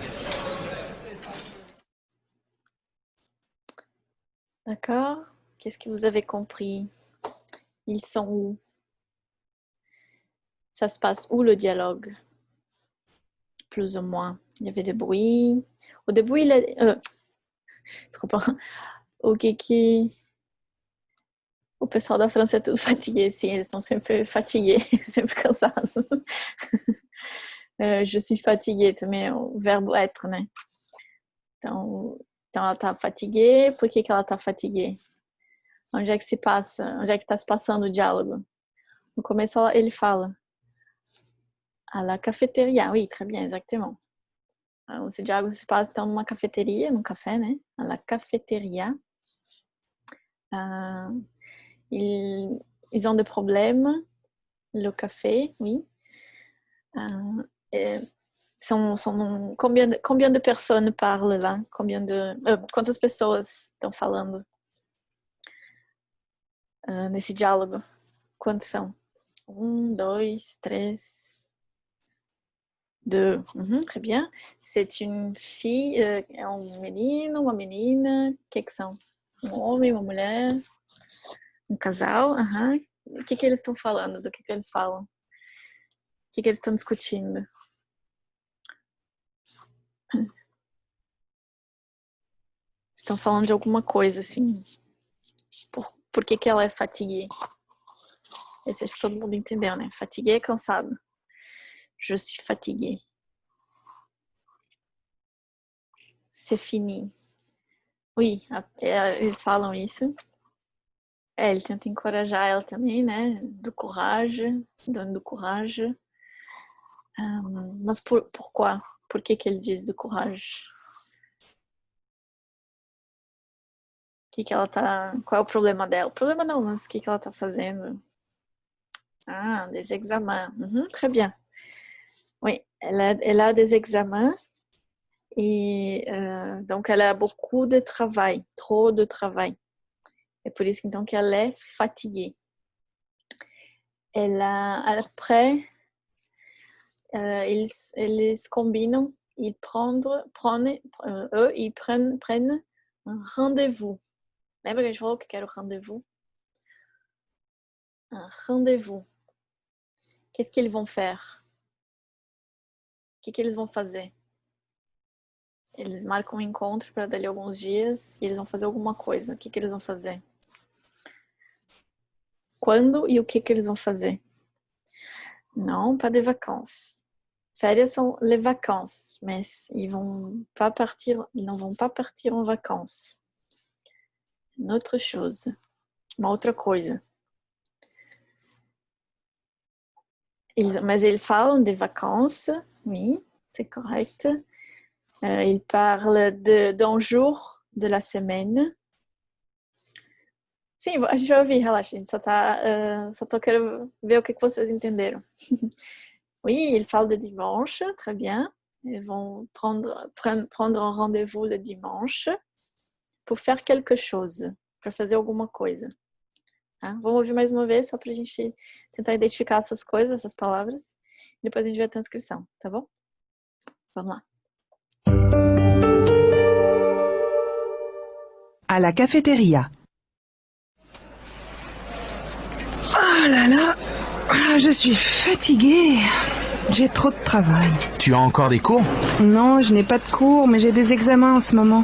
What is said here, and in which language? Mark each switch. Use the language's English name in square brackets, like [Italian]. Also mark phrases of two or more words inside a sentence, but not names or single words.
[French] D'accord. Qu'est-ce que vous avez compris? Ils sont où? Ça se passe où le dialogue? Plus ou moins. Il y avait des bruits. Au début, il a... [Portuguese] Desculpa. O que... O pessoal da França é tudo fatigué, sim, eles estão sempre fatigués, sempre cansados. [French] Je suis fatiguée [Portuguese] também é o verbo être, né? Então ela tá fatiguée, por que ela tá fatiguée? Onde é que se passa? Onde é que tá se passando o diálogo? No começo ele fala [French] à la cafétéria, oui, très bien, exactement. [Portuguese] Esse diálogo se passa então numa cafeteria, num café, né? [French] À la cafétéria. Ils ont des problèmes. Le café, oui. Combien de personnes parlent lá? [Portuguese] Quantas pessoas estão falando nesse diálogo? Quantos são? 1, 2, 3, 2. [French] Très bien. C'est une fille, [Portuguese] é um menino, uma menina. O que são? Um homem, uma mulher? Um casal? O que eles estão falando? Do que eles falam? O que eles estão discutindo? Estão falando de alguma coisa, assim. Por que ela é fatiguée? Esse acho que todo mundo entendeu, né? Fatiguée é cansado. [French] Je suis fatiguée. C'est fini. Oui, [Portuguese] eles falam isso. Ele tenta encorajar ela também, né? Do courage, dando courage. Mas pourquoi? Por que ele diz do courage? Que ela tá... Qual é o problema dela? O problema não, mas o que ela tá fazendo? [French] Ah, des examens. Très bien. Oui, elle a des examens et donc elle a beaucoup de travail, trop de travail. [Portuguese] É por isso então que ela é fatiguée. [French] Après, [Portuguese] eles combinam, [French] ils prennent un rendez-vous. [Portuguese] Lembra que a gente falou que era o rendez-vous? [French] Un rendez-vous. Qu'est-ce qu'ils vont faire? [Portuguese] O que eles vão fazer? Eles marcam um encontro para dali alguns dias e eles vão fazer alguma coisa. O que eles vão fazer? Quando e o que eles vão fazer? Não, [French] pas de vacances. [Portuguese] Férias são [French] les vacances, mas ils [Portuguese] não vão [French] pas partir en vacances. Une autre chose. [Portuguese] Uma outra coisa. Mas eles falam de vacances, [French] oui, c'est correct. Ils parlent d'un jour de la semaine. [Portuguese] Sim, a gente vai ouvir, relaxa, a gente só tô querendo ver o que vocês entenderam. [French] Oui, ils parlent de dimanche, très bien. Ils vont prendre un rendez-vous le dimanche pour faire quelque chose, [Portuguese] para fazer alguma coisa. Tá? Vamos ouvir mais uma vez, só para a gente tentar identificar essas coisas, essas palavras. Depois a gente vê a transcrição, tá bom? Vamos lá. [French] À la cafétéria. Oh là là, je suis fatiguée. J'ai trop de travail. Tu as encore des cours? Non, je n'ai pas de cours, mais j'ai des examens en ce moment.